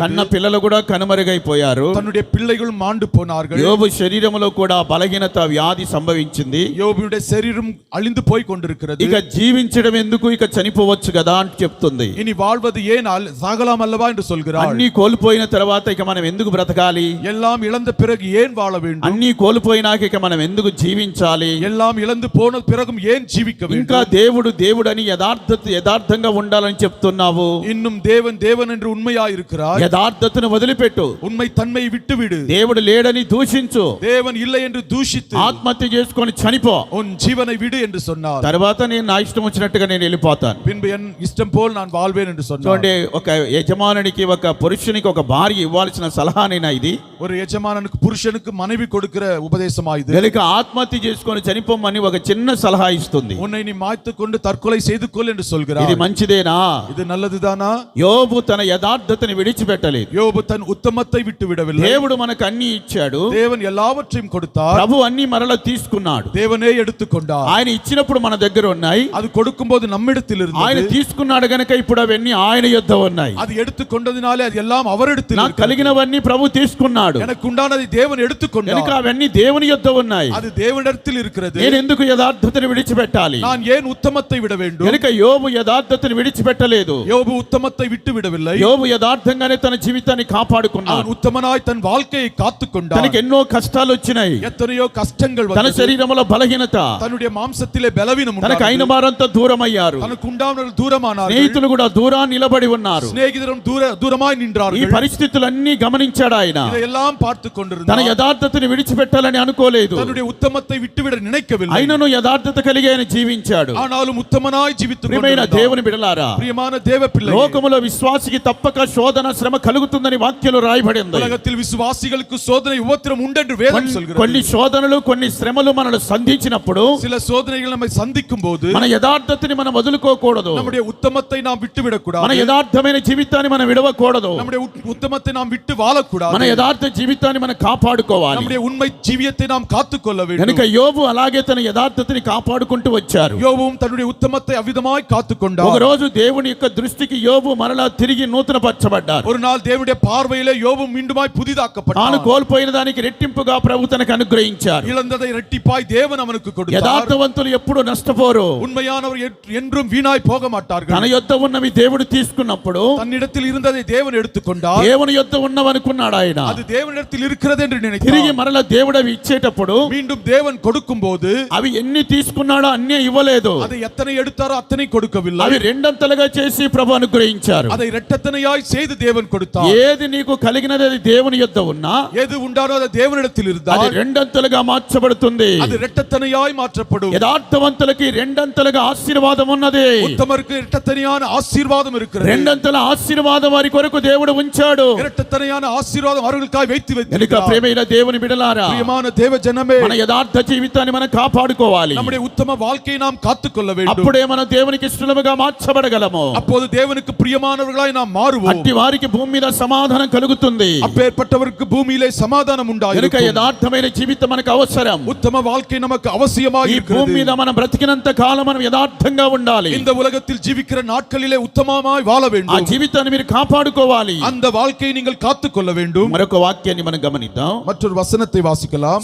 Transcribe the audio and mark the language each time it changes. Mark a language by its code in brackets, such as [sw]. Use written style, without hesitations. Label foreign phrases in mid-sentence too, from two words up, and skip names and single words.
[te] కన్న పిల్లలు కూడా కనుమరుగైపోయారు. [ta] தன்னுடைய பிள்ளைகள் மாண்டு போனார்கள். [te] యోబు శరీరములో కూడా బలహీనత వ్యాధి సంభవించింది. [ta] யோபுடைய శరీరం அழிந்து போய் கொண்டிருக்கிறது. [te] ఇక జీవించడం ఎందుకు, ఇక చనిపోవచ్చు కదా అని చెప్తుంది. [ta] இனி வாழ்வது ஏனால் சாகலாம் அல்லவா என்று சொல்கிறார். [te] అన్ని కోల్పోయిన తర్వాత ఇక మనం ఎందుకు బ్రతకాలి? [ta] எல்லாம் இழந்த பிறகு ஏன் வாழ வேண்டும்? [te] అన్ని కోల్పోయినాక ఇక మనం ఎందుకు జీవించాలి? [ta] எல்லாம் இழந்து போன பிறகும் ஏன் ஜீவிக்க [te] ఇంకా [ta] வேண்டும்? [te] దేవుడు అని యథార్థంగా ఉండాలని చెప్తున్నావు. [ta] இன்னும் தேவன் என்று உண்மையாய் இருக்கிறார். [te] యథార్థతను వదిలిపెట్టు. [ta] உண்மை தன்மையை விட்டுவிடு. [te] దేవుడు లేడని దూషించు. [ta] தேவன் இல்லை என்று தூஷித்து [te] ఆత్మహత్య చేసుకొని చనిపో. [ta] உன் ஜீவனை விடு என்று சொன்னார். [te] తర్వాత నేను నా ఇష్టం వచ్చినట్టుగా నేను వెళ్ళిపోతాను. [ta] பின்பு என் இஷ்டம் போல் நான் வாழ்வேன் என்று சொன்னார். [te] చూడండి, ఒక యజమానునికి ఒక పురుషునికి ఒక భార్య ఇవ్వాల్సిన సలహానేనా ఇది? [ta] ஒரு எஜமானனுக்கு புருஷனுக்கு மனைவி கொடுக்கிற உபதேசமா இது? [te] గనుక ఆత్మహత్య చేసుకొని చనిపోమని ఒక చిన్న సలహా ఇస్తుంది. [ta] உன்னை நீ மாய்த்து கொண்டு தற்கொலை செய்து கொள் என்று சொல்கிறார். [te] ఇది మంచిదేనా? [ta] இது நல்லதுதானா? [te] యోబు తన యథార్థతని విడిచిపెట్టలేదు. [ta] யோபு தன் உத்தமத்தை விட்டு விடவில்லை. [te] దేవుడు మనకు అన్ని ఇచ్చాడు. [ta] தேவன் எல்லாவற்றையும் கொடுத்தார். [te] ప్రభు అన్ని మరల తీసుకున్నాడు. [ta] தேவனே எடுத்துக்கொண்டார். [te] ఆయన ఇచ్చినప్పుడు మన దగ్గర ఉన్నాయి. [ta] அது கொடுக்கும்போது நம்மிடத்தில் [te] ఆయన [ta] இருந்தது. [te] తీసుకున్నాడు గనుక ఇప్పుడు అవన్నీ ఆయన యొద్ద ఉన్నాయి. [ta] அது எடுத்துக்கொண்டதினாலே அது எல்லாம் அவரிடத்தில் [te] నాకు [ta] இருக்கிறது. [te] కలిగినవన్నీ ప్రభు తీసుకున్నాడు [ta] எனக்கு உண்டானதை தேவன் [te] కనుక [ta] எடுத்துக்கொண்டார். [te] అవన్నీ దేవుని యొద్ద ఉన్నాయి. [ta] அது தேவனிடத்தில் இருக்கிறது. [te] నేను ఎందుకు యథార్థతను విడిచిపెట్టాలి? [ta] நான் ஏன் உத்தமத்தை விட வேண்டும்? [te] కనుక యోబు యథార్థతను విడిచిపెట్టలేదు. [ta] யோபு உத்தமத்தை விட்டு விடவில்லை. [te] యోబు యథార్థంగానే తన జీవితాన్ని కాపాడుకున్నాడు. [ta] அவன் உத்தமனாய் தன் வாழ்க்கையை காத்துக்கொண்டான். [te] తనకి ఎన్నో కష్టాలు వచ్చినాయి. [ta] எத்தனையோ கஷ்டங்கள் [te] తన [ta] வந்தது. [te] శరీరంలో బలహీనత, [ta] தன்னுடைய மாம்சத்திலே பலவீனம் [te] తనకు అయిన [ta] உண்டானது. [te] వారంతా దూరం అయ్యారు. [ta] தனக்கு உண்டானவர்கள் தூரமானார்கள். [te] స్నేహితులు కూడా దూరాన్ని నిలబడి ఉన్నారు. [ta] சிநேகிதரும் தூரமாய் [te] ఈ [ta] நின்றார்கள். [te] పరిస్థితులన్నీ గమనించాడు ఆయన. [ta] இதையெல்லாம் பார்த்து [te] తన [ta] கொண்டிருந்தார். [te] యథార్థతని విడిచిపెట్టాలని అనుకోలేదు. [ta] தன்னுடைய உத்தமத்தை விட்டுவிட நினைக்கவில்லை. [te] అయినను యథార్థత కలిగి ఆయన జీవించాడు. [ta] ஆனாலும் உத்தமனாய் ஜீவித்துக் [te] ప్రియమైన [ta] கொண்டிருந்தார். [te] దేవుని బిడ్డలారా, [ta] பிரியமான தேவ பிள்ளை, [te] లోకములో విశ్వాసికి తప్పక శోధన శ్రమ కలుగుతుందని వాక్యంలో రాయబడి ఉంది. [ta] உலகத்தில் விசுவாசிகளுக்கு சோதனை உபத்திரம் உண்டென்று வேதம் சொல்கிறது. [te] కొన్ని శోధనలు, కొన్ని శ్రమలు మనల్ని సంధించినప్పుడు [ta] சில சோதனைகள் நம்மை சந்திக்கும் போது [te] మన యథార్థతని మనం వదులుకోకూడదు. [ta] நம்முடைய உத்தமத்தை நாம் விட்டுவிடக் [te] మన [ta] கூடாது. [te] యథార్థమైన జీవితాన్ని మనం విడవకూడదు. [ta] நம்முடைய உத்தமத்தை நாம் விட்டு வாழக்கூடாது. [te] మన యథార్థ జీవితాన్ని మనం కాపాడుకోవాలి. [ta] நம்முடைய உண்மை ஜீவியத்தை நாம் காத்துக்கொள்ள [te] కనుక [ta] வேண்டும். [te] యోబు అలాగే తన యథార్థతని కాపాడుకుంటూ వచ్చారు. [ta] யோபுவும் தன்னுடைய உத்தமத்தை அவ்விதமாய் [te] ఒక [ta] காத்துக்கொண்டார். [te] రోజు దేవుని యొక్క దృష్టికి యోబు మరలా తిరిగి నూతనపరచబడ్డారు. [ta] ஒரு நாள் தேவனுடைய பார்வையிலே யோபு மீண்டுமாய் [te] తాను [ta] புதிதாக்கப்பட்டான். [te] కోల్పోయిన దానికి రెట్టింపుగా ప్రభు తనకు అనుగ్రహించారు. [ta] இழந்ததை இரட்டிப்பாய் தேவன் அவனுக்கு கொடுத்தார். [te] యథార్థవంతులు ఎప్పుడు నష్టపోరు. [ta] உண்மையானவர் என்றும் வீணாய் போக [te] తన [ta] மாட்டார்கள். [te] యొద్ద ఉన్నవి దేవుడు తీసుకున్నప్పుడు [ta] தன்னிடத்தில் இருந்ததை தேவன் எடுத்துக்கொண்டார். [te] దేవుని యొద్ద ఉన్నవనుకున్నాడు ఆయన. [ta] அது தேவனிடத்தில் இருக்கிறது என்று [te] తిరిగి [ta] நினைத்தார். [te] మరలా దేవుడు అవి ఇచ్చేటప్పుడు [ta] மீண்டும் தேவன் கொடுக்கும் போது [te] అవి ఎన్ని తీసుకున్నాడో అన్నీ ఇవ్వలేదు. [ta] அதை எத்தனை எடுத்தாரோ அத்தனை கொடுக்கவில்லை. [te] అవి రెండంతలుగా చేసి ప్రభు అనుగ్రహించారు. [ta] அதை இரட்டத்தனையாய் செய்து தேவன் கொடுத்தார். [te] ఏది నీకు కలిగినది అది దేవుని యొద్ద ఉన్నా [ta] எது உண்டானோ அது தேவனிடத்தில் [te] అది [ta] இருந்தால் [te] రెండంతలుగా మార్చబడుతుంది. [ta] அது இரட்டத்தனையாய் மாற்றப்படும். [te] యథార్థవంతులకి రెండంతలుగా ఆశీర్వాదం ఉన్నది. [ta] உத்தமருக்கு இரட்டத்தனையான ஆசீர்வாதம் இருக்கிறது. [te] రెండంతల ఆశీర్వాదం వారి కొరకు దేవుడు ఉంచాడు. [ta] இரட்டத்தனையான ஆசீர்வாதம் அவர்களுக்காய் வைத்து [te] కనుక [ta] வைத்திருக்கிறார். [te] ప్రియమైన దేవుని బిడ్డలారా, [ta] பிரியமான தேவ ஜனமே, [te] మన యథార్థ జీవితాన్ని మనం కాపాడుకోవాలి. [ta] நம்முடைய உத்தம வாழ்க்கையை நாம் காத்துக்கொள்ள வேண்டும். [te] అప్పుడే మన దేవునికి ఇష్టలుగా మార్చబడగలము. [ta] அப்போது தேவனுக்கு பிரியமானவர்களாய் நாம் மாறுவோம். [te] అట్టి వారికి భూమి మీద సమాధానం కలుగుతుంది. [ta] அப்பேற்பட்டவருக்கு பூமியிலே சமாதானம் [te] కనుక [ta] உண்டாயிருக்கும். [te] యథార్థమైన జీవితం మనకు అవసరం. [ta] உத்தம வாழ்க்கை நமக்கு அவசியமாக [te] ఈ భూమి మీద [ta] இருக்கிறது. [te] మనం బ్రతికినంత కాలం మనం యథార్థంగా ఉండాలి. [ta] இந்த உலகத்தில் ஜீவிக்கிற நாட்களிலே உத்தமமாய் வாழ [te] ఆ [ta] வேண்டும். [te] జీవితాన్ని మీరు కాపాడుకోవాలి. [ta] அந்த வாழ்க்கையை நீங்கள் காத்துக்கொள்ள வேண்டும். [te] మరొక వాక్యాన్ని మనం గమనిద్దాం. [ta] மற்றொரு மற்றொரு வசனத்தை வாசிக்கலாம்.